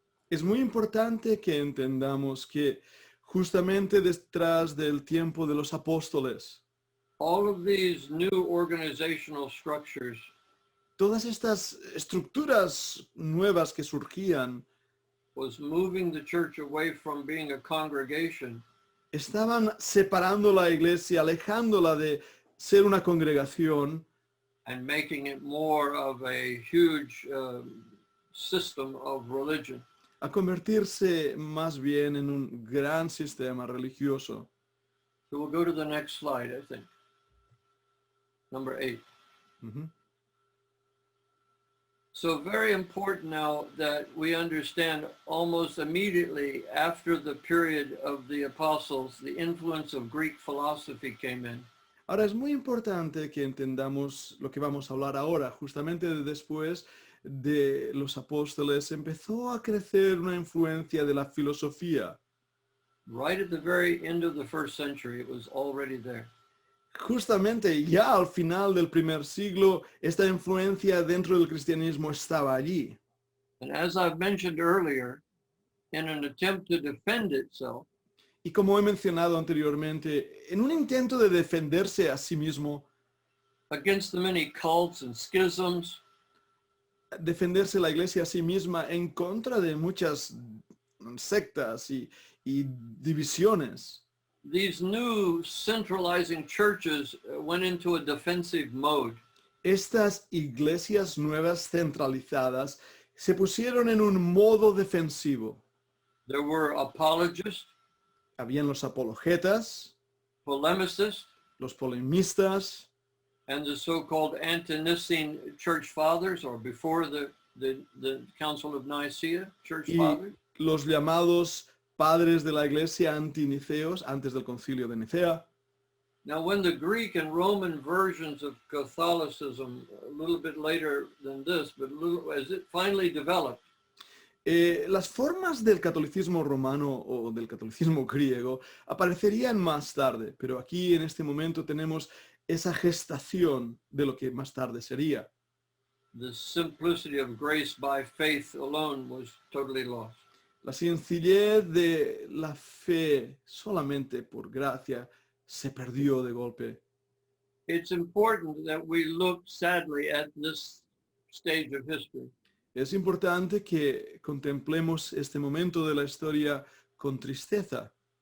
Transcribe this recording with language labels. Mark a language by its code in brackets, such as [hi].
[es] Es muy importante que entendamos que justamente detrás del tiempo de los apóstoles, [en] all of these new organizational structures [es] todas estas estructuras nuevas que surgían [en] was moving the church away from being a congregation [es] estaban separando la iglesia, alejándola de ser una congregación [en] and making it more of a huge system of religion. [es] a convertirse más bien en un gran sistema religioso. [en] So we'll go to the next slide, I think. Number 8. Ujú. So very important now that we understand almost immediately after the period of the apostles, the influence of Greek philosophy came in. [es] Ahora es muy importante que entendamos lo que vamos a hablar ahora. Justamente después de los apóstoles empezó a crecer una influencia de la filosofía. [en] Right at the very end of the first century, it was already there. [es] Justamente ya al final del primer siglo, esta influencia dentro del cristianismo estaba allí. [en] And as I've mentioned earlier, in an attempt to defend itself, [es] Y como he mencionado anteriormente, en un intento de defenderse a sí mismo, [en] against the many cults and schisms, [es] defenderse la iglesia a sí misma en contra de muchas sectas y divisiones. [en] these new centralizing churches went into a defensive mode. [es] Estas iglesias nuevas centralizadas se pusieron en un modo defensivo. [en] There were apologists, [es] Habían los apologetas, [en] polemicists, [es] los polemistas, [en] and the so-called ante-Nicene church fathers, or before the Council of Nicaea, church [es] y [en] fathers. [es] los llamados padres de la iglesia antiniceos antes del concilio de Nicea. [en] Now, when the Greek and Roman versions of Catholicism, a little bit later than this, but as it finally developed, [es] Las formas del catolicismo romano o del catolicismo griego aparecerían más tarde, pero aquí en este momento tenemos esa gestación de lo que más tarde sería. [en] the simplicity of grace by faith alone was totally lost. [es] La sencillez de la fe solamente por gracia se perdió de golpe. [en] It's important that we look sadly at this stage of history. [es] Es importante que contemplemos este momento de la historia con tristeza.